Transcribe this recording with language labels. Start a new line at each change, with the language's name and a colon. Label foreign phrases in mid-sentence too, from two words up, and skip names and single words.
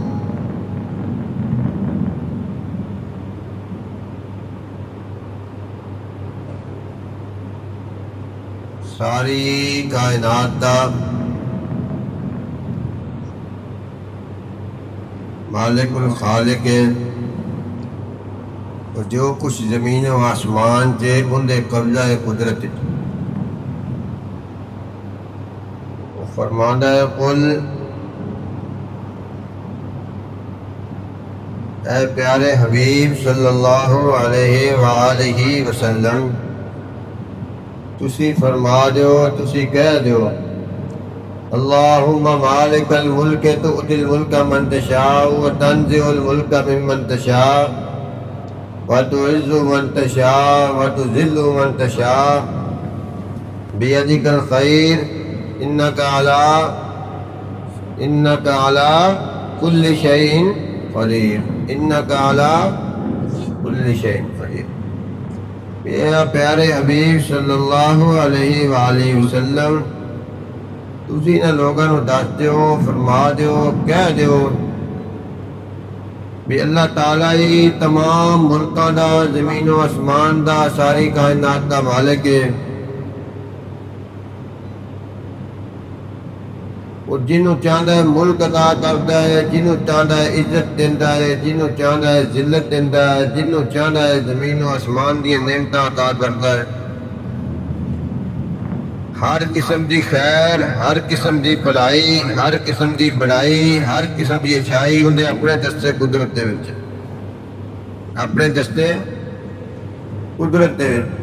Punjabi: ساری کائنات دا مالک الخالق ہے اور جو کچھ زمین و آسمان سے اندے قبضہ قدرت فرمانا ہے قل اے پیارے حبیب
Arabic: صلی اللہ علیہ وآلہ وسلم
Punjabi: تسی فرما دیو تسی کہہ دیو
Arabic: اللہم مالک الملک تؤتی الملک من تشاء وتنزع الملک ممن تشاء وتعز من تشاء وتذل من تشاء بیدک الخیر انك على كل شيء قدير انك على كل شيء قدير
Punjabi: یا پیارے حبیب
Arabic: صلی اللہ علیہ وآلہ وسلم
Punjabi: تسی نہ لوگاں نو دس دیو فرما دیو کہہ دیو بھی اللہ تعالیٰ ہی تمام ملکاں دا زمین و آسمان دا ساری کائنات دا مالک ہے اور جنہوں چاہتا ہے ملک عطا کرتا ہے جنہوں چاہتا ہے عزت دیتا ہے جنہوں چاہتا ہے ذلت دیتا ہے جنہوں چاہتا ہے زمین و آسمان دی نعمتیں عطا کرتا ہے ہر قسم دی خیر ہر قسم دی بھلائی ہر قسم دی بڑائی ہر قسم دی اچھائی انہیں اپنے دستے قدرت دے وچ اپنے دستے قدرت دے